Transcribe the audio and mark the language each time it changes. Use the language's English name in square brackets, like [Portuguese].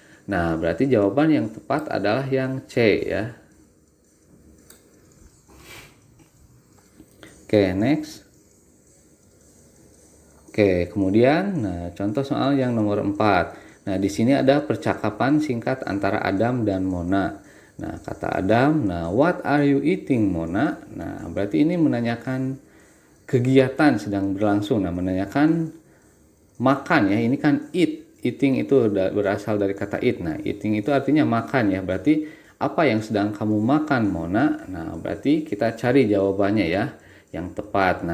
[Indonesian] Nah, berarti jawaban yang tepat adalah yang C ya. Oke, next. Oke, kemudian contoh soal yang nomor 4. Nah, di sini ada percakapan singkat antara Adam dan Mona. Nah, kata Adam, [English] "What are you eating, Mona?" [Indonesian] Nah, berarti ini menanyakan kegiatan sedang berlangsung. Nah, menanyakan makan ya. Ini kan eating itu berasal dari kata eat. Nah, eating itu artinya makan ya. Berarti apa yang sedang kamu makan, Mona? Nah, berarti kita cari jawabannya ya yang tepat.